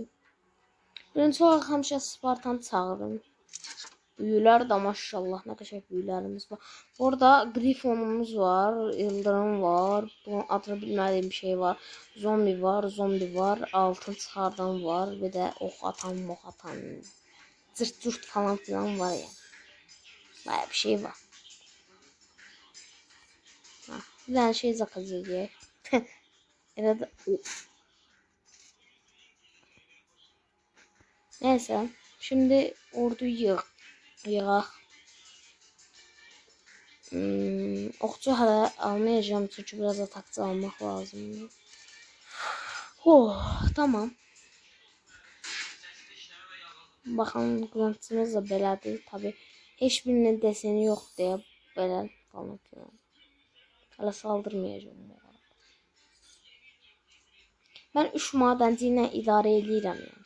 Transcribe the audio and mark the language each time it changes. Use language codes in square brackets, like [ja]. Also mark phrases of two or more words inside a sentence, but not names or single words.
[az] Birinci olaraq həmişə Spartanı çağırın. Büyülər də maşallah nə qəşəng büyülərimiz var. Orada Grifonumuz var, Yıldırım var, bunun adını bilmədiyim bir şey var. Zombi var, altın çıxardan var, bir də ox atan, cırt falan filan var ya. Baya bir şey var. [tr] Ha, bir tane şey zakaz edeyim. Evet. Neyse, şimdi orduyu yığaq. Okçu hala almayacağım çünkü biraz atakçı almak lazım. Oh, tamam. [az] Baxın, qılıncımız da belədir. Tabi heç birinin deseni yox deyə belə anlatıyorum. [tr] Hala saldırmayacağım. [az] Ben 3 madenci ilə idarə edirəm.